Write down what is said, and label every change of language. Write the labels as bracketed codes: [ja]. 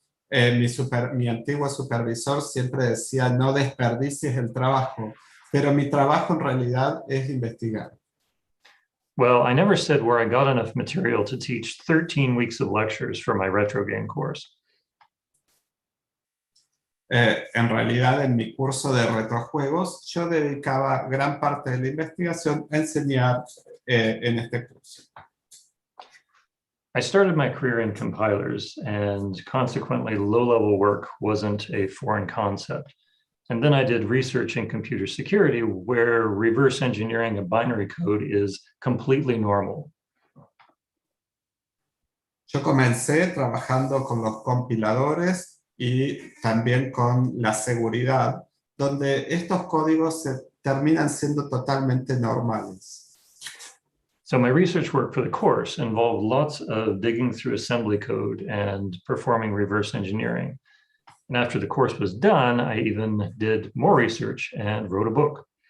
[es] Mi antiguo supervisor siempre decía, no desperdicies el trabajo, pero mi trabajo en realidad es investigar. [en] Well, I never said where I got enough material to teach 13 weeks of lectures for my retro game course. [es] En realidad, en mi curso de retrojuegos, yo dedicaba gran parte de la investigación a enseñar en este curso. [en] I started my career in compilers, and consequently, low-level work wasn't a foreign concept. And then I did research in computer security, where reverse engineering a binary code is completely normal. [es] Yo comencé trabajando con los compiladores y también con la seguridad, donde estos códigos se terminan siendo totalmente normales. [en] So my research work for the course involved lots of digging through assembly code and performing reverse engineering. And after the course was done, I even did more research and wrote a book.